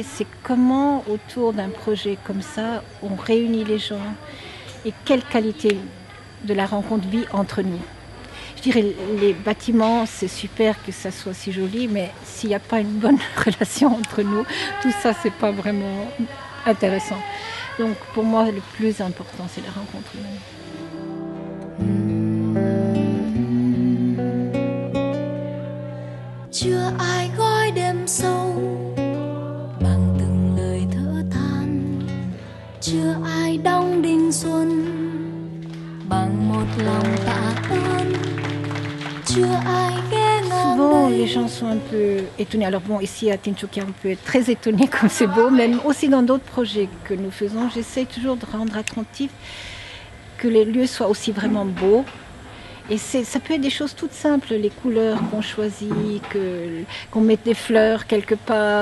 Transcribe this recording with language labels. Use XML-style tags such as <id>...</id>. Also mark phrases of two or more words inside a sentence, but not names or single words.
<fr>C'est comment, autour d'un projet comme ça, on réunit les gens et quelle qualité de la rencontre vit entre nous. Je dirais, les bâtiments, c'est super que ça soit si joli, mais s'il n'y a pas une bonne relation entre nous, tout ça, c'est pas vraiment intéressant. Donc pour moi, le plus important, c'est la rencontre humaine.</fr> <vi>Chưa ai gói đêm sâu bằng từng lời thở than, chưa ai đong đinh xuân bằng một lòng tạ ơn, chưa ai ghé ngang.</vi> <fr>Souvent, les gens sont un peu étonnés. Alors bon, ici à Tin Choc Kia, on peut être très étonné comme c'est beau, même aussi dans d'autres projets que nous faisons, j'essaie toujours de rendre attentif que les lieux soient aussi vraiment beaux. Et ça peut être des choses toutes simples, les couleurs qu'on choisit, qu'on mette des fleurs quelque part.</fr>